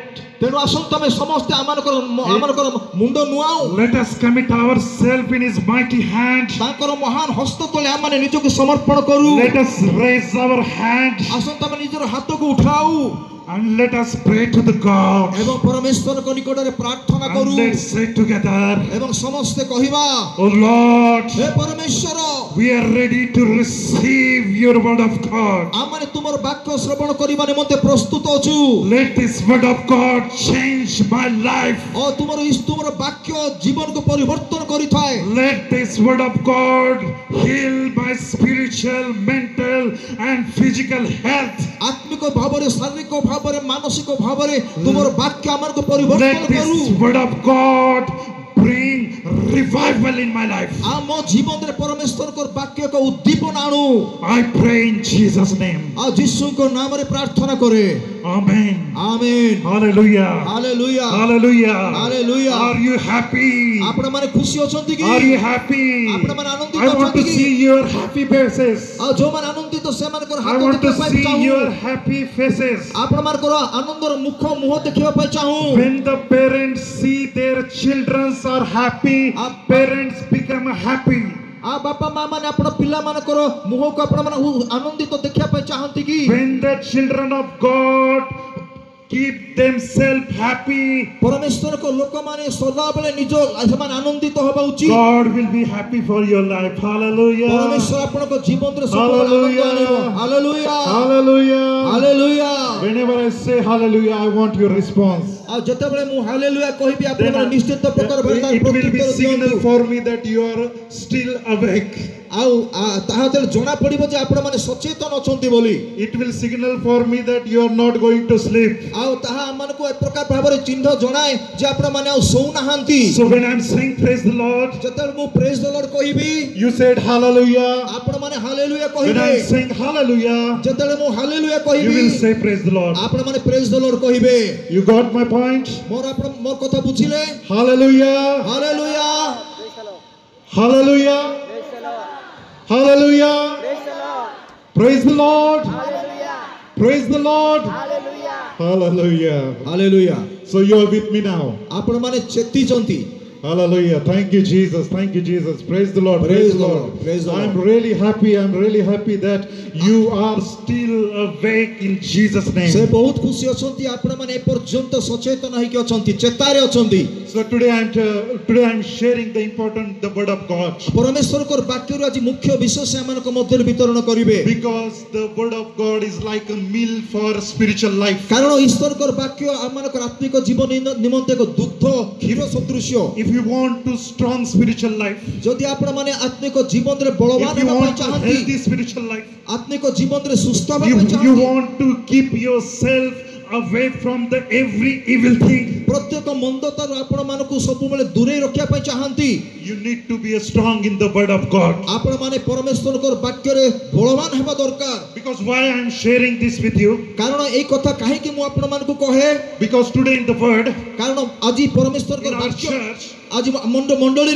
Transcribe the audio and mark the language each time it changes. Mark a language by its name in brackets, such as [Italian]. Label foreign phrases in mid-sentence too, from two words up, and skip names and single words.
[Odia] ତେଣୁ ଆସନ୍ତୁ ଆମେ ସମସ୍ତେ ଆମମାନଙ୍କର ମୁଣ୍ଡ ନୁଆଉ। [English] Let us commit ourselves in His mighty hand. [Odia] ତାଙ୍କର ମହାନ ହସ୍ତ ତଳେ ଆମମାନେ ନିଜକୁ ସମର୍ପଣ କରୁ। [English] Let us raise our hand [Odia] ଆସନ୍ତୁ ଆମେ ନିଜର ହାତକୁ ଉଠାଉ [English] and let us pray to the God. [Odia] ଏବଂ ପରମେଶ୍ୱରଙ୍କ ନିକଟରେ ପ୍ରାର୍ଥନା [English] And [Odia] କରୁ [English] let's say together, [Odia] ଏବଂ ସମସ୍ତେ କହିବା, [English] Oh Lord, [Odia] ହେ ପରମେଶ୍ୱର, [English] we are ready to receive your word of God. [Odia] ଆମମାନେ ତୁମର ବାକ୍ୟ ଶ୍ରବଣ କରିବା ନିମନ୍ତେ ପ୍ରସ୍ତୁତ ଅଛୁ। [English] Let this word of God change my life. [Odia] ଓ ତୁମର ବାକ୍ୟ ଜୀବନକୁ ପରିବର୍ତ୍ତନ କରିଥାଏ। [English] Let this word of God heal my spiritual, mental and physical health. [Odia] ଆତ୍ମିକ ଭାବରେ, ଶାରୀରିକ ଭାବରେ, ମାନସିକ ଭାବରେ ତୁମର ବାକ୍ୟ ଆମକୁ ପରିବର୍ତ୍ତନ [English] Let [Odia] କରୁ। [English] this word of God bring revival in my life. [Odia] ଆମ ଜୀବନରେ ପରମେଶ୍ୱରଙ୍କ ବାକ୍ୟ ଏକ ଉଦ୍ଦୀପନା ଆଣୁ। [English] I pray in Jesus' name. [Odia] ଆଉ ଯୀଶୁଙ୍କ ନାମରେ ପ୍ରାର୍ଥନା କରେ। [English] Amen. [Odia] ଆମେନ୍। [English] Hallelujah. [Odia] ହାଲେଲୁୟା। [English] Hallelujah. Hallelujah. Are you happy? [Odia] ଆପଣମାନେ ଖୁସି ଅଛନ୍ତି କି? [English] Are you happy? [Odia] ଆପଣମାନେ ଆନନ୍ଦିତ [English] I want [Odia] ଅଛନ୍ତି [English] to [Odia] କି? [English] see your happy faces. [Odia] ଆଉ ଯୋଉମାନେ ଆନନ୍ଦିତ ସେମାନଙ୍କର [English] I [Odia] ହାତ [English] want to [Odia] ଦେଖିବା ପାଇଁ [English] see [Odia] ଚାହୁଁ। [English] your happy faces. [Odia] ଆପଣମାନଙ୍କର ଆନନ୍ଦର ମୁହଁ ଦେଖିବା ପାଇଁ ଚାହୁଁ। [English] When the parents see their children are happy, parents become happy. [Odia] ବାପା ମା ମାନେ ଆପଣ ପିଲାମାନଙ୍କର ମୁହଁକୁ ଆପଣମାନେ ଆନନ୍ଦିତ ଦେଖିବା ପାଇଁ ଚାହାନ୍ତି କି? [English] When the children of God keep themselves happy, [Odia] ପରମେଶ୍ୱରଙ୍କ ଲୋକମାନେ ସଦାବେଳେ ନିଜ ସେମାନେ ଆନନ୍ଦିତ ହେବା ଉଚିତ। [English] God will be happy for your life. Hallelujah. [Odia] ପରମେଶ୍ୱର ଆପଣଙ୍କ ଜୀବନରେ ସବୁବେଳେ ଆନନ୍ଦ ଆଣିବ। ହାଲେଲୁୟା। [English] Hallelujah. [Odia] ହାଲେଲୁୟା। [English] Whenever I say hallelujah, I want your response. [Odia] ଆଉ ଯେତେବେଳେ ମୁଁ ହାଲେଲୁୟା କହିବି ଆପଣମାନେ ନିଶ୍ଚିତ ପ୍ରକାର ଭାବେ [English] It will be [Odia] ପ୍ରତ୍ୟୁତ୍ତର [English] signal [Odia] ଦିଅନ୍ତୁ। [English] for me that you are still awake. [Odia] ଆଉ ତାହା ଯେତେବେଳେ ଜଣା ପଡିବ ଯେ ଆପଣମାନେ ସଚେତନ ଅଛନ୍ତି ବୋଲି। [English] It will signal for me that you are not going to sleep. [Odia] ଆଉ ତାହା ଆମମାନଙ୍କୁ ଏ ପ୍ରକାର ଭାବରେ ଚିହ୍ନ ଜଣାଏ ଯେ ଆପଣମାନେ ଆଉ ଶୋଉନାହାନ୍ତି। [English] So when I'm saying praise the Lord, [Odia] ଯେତେବେଳେ ମୁଁ [English] praise the Lord [Odia] କହିବି, [English] you said hallelujah. [Odia] ଆପଣମାନେ ହାଲେଲୁୟା [English] When [Odia] କହିବେ। [English] I'm saying hallelujah, [Odia] ଯେତେବେଳେ ମୁଁ ହାଲେଲୁୟା [English] you [Odia] କହିବି, [English] will say praise the Lord. [Odia] ଆପଣମାନେ [English] praise the Lord [Odia] କହିବେ। [English] You got my point? [Odia] ମୋର କଥା ବୁଝିଲେ? [English] Hallelujah. [Odia] ହାଲେଲୁୟା। [English] Hallelujah. Hallelujah. Praise the Lord. Praise the Lord. Hallelujah. [Odia] ହାଲେଲୁୟା। [English] So you are with me now. [Odia] ଆପଣମାନେ ଚେତିଛନ୍ତି। [English] Hallelujah. Thank you, Jesus. Thank you, Jesus. Praise the Lord. Praise the Lord. Praise the Lord. I'm really happy. I'm really happy that you are still awake in Jesus' [Odia] ସେ [English] name. [Odia] ବହୁତ ଖୁସି ଅଛନ୍ତି ଆପଣମାନେ ଏ ପର୍ଯ୍ୟନ୍ତ ସଚେତନ ହେଇକି ଅଛନ୍ତି, ଚେତାରେ ଅଛନ୍ତି। [English] So today I'm sharing the important the word of God, [Odia] ପରମେଶ୍ୱରଙ୍କର ବାକ୍ୟରୁ ଆଜି ମୁଖ୍ୟ ବିଷୟ ସେମାନଙ୍କ ମଧ୍ୟରେ ବିତରଣ କରିବେ। [English] because the word of God is like a meal for spiritual life. [Odia] କାରଣ ଈଶ୍ୱରଙ୍କର ବାକ୍ୟ ଆମମାନଙ୍କର ଆତ୍ମିକ ଜୀବନ ନିମନ୍ତେ ଏକ ଦୁଗ୍ଧ କ୍ଷୀର ସଦୃଶ୍ୟ। [English] If you want to strong spiritual life, [Odia] ଯଦି ଆପଣମାନେ ଆତ୍ମିକ ଜୀବନରେ ବଳବାନ [English] if you [Odia] ହେବା ପାଇଁ [English] want to [Odia] ଚାହାନ୍ତି, [English] healthy spiritual life, [Odia] ଆତ୍ମିକ ଜୀବନରେ ସୁସ୍ଥ ହେବା ପାଇଁ [English] you [Odia] ଚାହାନ୍ତି, [English] want to keep yourself away from the every evil thing, [Odia] ପ୍ରତ୍ୟେକ ମନ୍ଦତାରୁ ଆପଣମାନଙ୍କୁ ସବୁବେଳେ ଦୂରେଇ ରଖିବା ପାଇଁ ଚାହାନ୍ତି, [English] you need to be strong in the word of God. [Odia] ଆପଣମାନେ ପରମେଶ୍ୱରଙ୍କର ବାକ୍ୟରେ ବଳବାନ ହେବା ଦରକାର। [English] Because why I'm sharing this with you, [Odia] କାରଣ ଏଇ କଥା କାହିଁକି ମୁଁ ଆପଣମାନଙ୍କୁ କହେ, [English] because today in the word, [Odia] କାରଣ ଆଜି ପରମେଶ୍ୱରଙ୍କର [English] in our [Odia] ବାକ୍ୟ [English] church, [Odia] ଆଜି ମଣ୍ଡଳୀରେ